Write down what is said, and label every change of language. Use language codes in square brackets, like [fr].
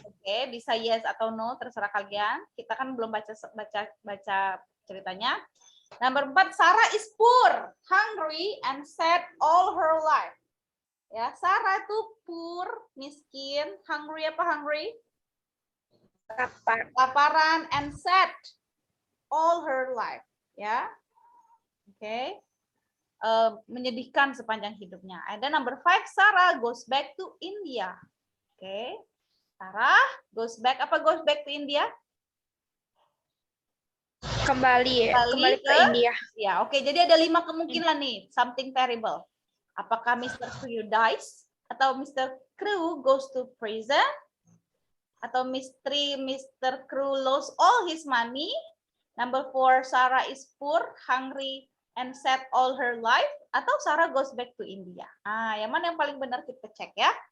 [id] Oke, bisa yes atau no, terserah kalian. Kita kan belum baca ceritanya. [en] Number 4, Sarah is poor, hungry, and sad all her life. [id] Ya, Sarah itu poor, miskin, hungry apa hungry? Laparan, [en] and sad all her life. [id] Ya, oke. Menyedihkan sepanjang hidupnya. [en] And then number 5, Sarah goes back to India. Oke. Sarah goes back. [id] Apa [en] goes back to India? [id] Kembali ke India. Ya, oke. Jadi ada 5 kemungkinan nih. [en] Something terrible. [id] Apakah Mr. Crew dies? Atau Mr. [en] Crew goes to prison? [id] Atau [en] Mr. Crew lost all his money? Number 4, Sarah is poor, hungry, and sad all her life. [id] Atau [en] Sarah goes back to India. [id] Yang mana yang paling benar kita cek ya.